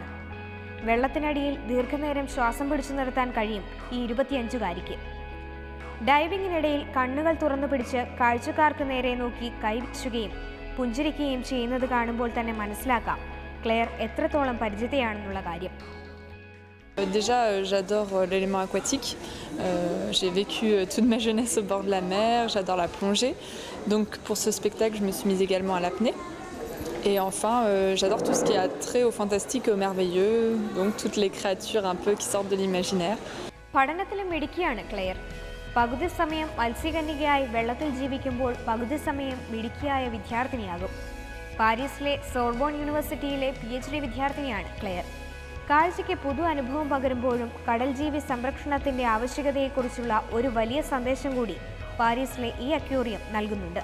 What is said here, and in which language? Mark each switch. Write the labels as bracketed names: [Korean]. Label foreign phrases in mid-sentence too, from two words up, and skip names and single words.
[Malayalam] വെള്ളത്തിനടിയിൽ ദീർഘനേരം ശ്വാസം പിടിച്ചു നിർത്താൻ കഴിയും ഈ 25-കാരിക്ക്. ഡൈവിങ്ങിനിടയിൽ കണ്ണുകൾ തുറന്നു പിടിച്ച് കാഴ്ചക്കാർക്ക് നേരെ നോക്കി കൈവീശുകയും പുഞ്ചിരിക്കുകയും ചെയ്യുന്നത് കാണുമ്പോൾ തന്നെ മനസ്സിലാക്കാം ക്ലെയർ എത്രത്തോളം പരിചിതയാണെന്നുള്ള കാര്യം. [French] Déjà, j'adore l'élément aquatique. J'ai vécu toute ma jeunesse au bord de la mer, j'adore la plongée. Donc pour ce spectacle, je me suis mise également à l'apnée. Et enfin, j'adore tout ce qui a trait au fantastique et au merveilleux, donc toutes les créatures un peu qui sortent de l'imaginaire. [Malayalam] പഠനത്തിലും മിടുക്കിയാണ് ക്ലെയർ. പകുതി സമയം മത്സ്യകന്യകയായി വെള്ളത്തിൽ ജീവിക്കുമ്പോൾ പകുതി സമയം മിടുക്കിയായ വിദ്യാർത്ഥിനിയാകും. പാരീസിലെ സോർബോൺ യൂണിവേഴ്സിറ്റിയിലെ PhD വിദ്യാർത്ഥിനിയാണ് ക്ലെയർ. കാഴ്ചയ്ക്ക് പുതു അനുഭവം പകരുമ്പോഴും കടൽ ജീവി സംരക്ഷണത്തിന്റെ ആവശ്യകതയെക്കുറിച്ചുള്ള ഒരു വലിയ സന്ദേശം കൂടി പാരീസിലെ ഈ അക്വേറിയം നൽകുന്നുണ്ട്.